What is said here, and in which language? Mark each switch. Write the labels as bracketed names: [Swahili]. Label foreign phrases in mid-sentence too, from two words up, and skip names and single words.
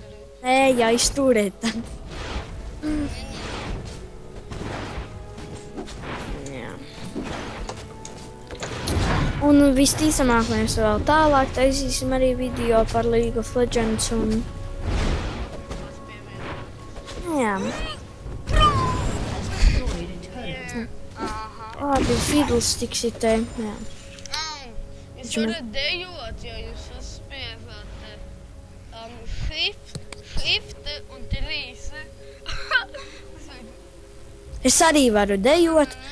[Latvian] Neiejaisturēt. Jā. Un visticamāk mēs vēl tālāk taisīsim arī video par League of Legends un... Jā. [English] Destroyed a turret. [Latvian] Labi, fiddlesticks ir te. Jā. Jūs varat dejot, ja jūs uzspiežat shift un 3. Es arī varu dejot.